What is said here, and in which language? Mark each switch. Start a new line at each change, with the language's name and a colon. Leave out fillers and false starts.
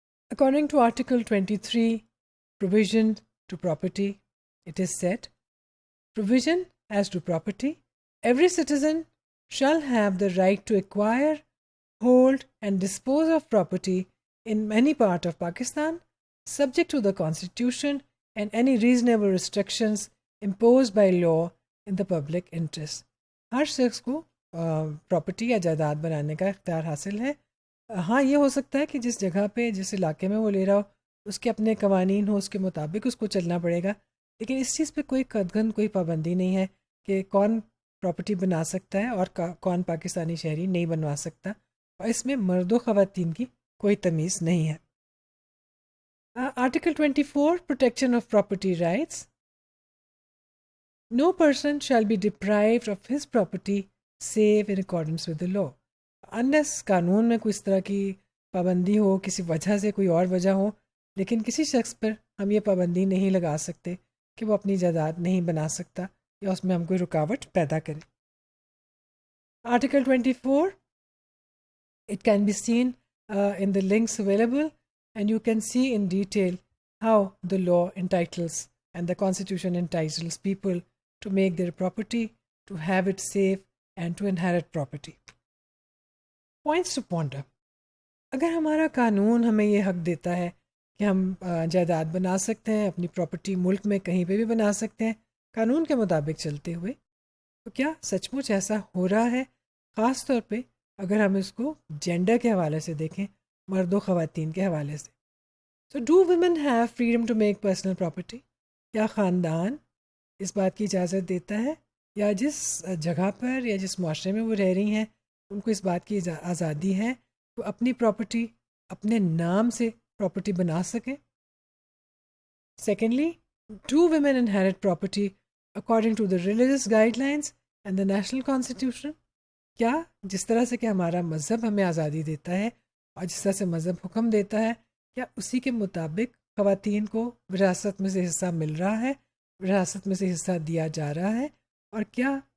English: According to Article 23, provision to property, it is said, provision as to property, every citizen shall have the right to acquire, hold and dispose of property in any part of Pakistan, subject to the Constitution and any reasonable restrictions imposed by law in the public interest.
Urdu: ہر شخص کو property یا جائیداد بنانے کا اختیار حاصل ہے. ہاں یہ ہو سکتا ہے کہ جس جگہ پہ جس علاقے میں وہ لے رہا ہو اس کے اپنے قوانین ہو، اس کے مطابق اس کو چلنا پڑے گا، لیکن اس چیز پہ کوئی قدغن کوئی پابندی نہیں ہے کہ کون پراپرٹی بنا سکتا ہے اور کون پاکستانی شہری نہیں بنوا سکتا، اور اس میں مرد و خواتین کی کوئی تمیز نہیں ہے.
English: Article 24 protection of property rights. No person shall be deprived of his property save in accordance with the law.
Urdu: Unless قانون میں کوئی اس طرح کی پابندی ہو، کسی وجہ سے کوئی اور وجہ ہو، لیکن کسی شخص پر ہم یہ پابندی نہیں لگا سکتے کہ وہ اپنی جائیداد نہیں بنا سکتا یا اس میں ہم کوئی رکاوٹ پیدا کریں.
English: Article 24, it can be seen in the links available, and you can see in detail how the law entitles and the Constitution entitles people to make their property, to have it safe, and to inherit property. Points to ponder.
Urdu: اگر ہمارا قانون ہمیں یہ حق دیتا ہے کہ ہم جائیداد بنا سکتے ہیں، اپنی پراپرٹی ملک میں کہیں پہ بھی بنا سکتے ہیں قانون کے مطابق چلتے ہوئے، تو کیا سچ مچ ایسا ہو رہا ہے؟ خاص طور پہ اگر ہم اس کو جینڈر کے حوالے سے دیکھیں، مرد و خواتین کے حوالے سے.
English: So do women have freedom to make personal property?
Urdu: کیا خاندان اس بات کی اجازت دیتا ہے، یا جس جگہ پر یا جس معاشرے میں وہ رہ رہی ہیں ان کو اس بات کی آزادی ہے کہ اپنی پراپرٹی اپنے نام سے پراپرٹی بنا سکیں؟
English: Secondly, do women inherit property according to the religious guidelines and the national constitution?
Urdu: کیا جس طرح سے کہ ہمارا مذہب ہمیں آزادی دیتا ہے اور جس طرح سے مذہب حکم دیتا ہے، کیا اسی کے مطابق خواتین کو وراثت میں سے حصہ مل رہا ہے، وراثت میں سے حصہ دیا جا رہا ہے؟ اور کیا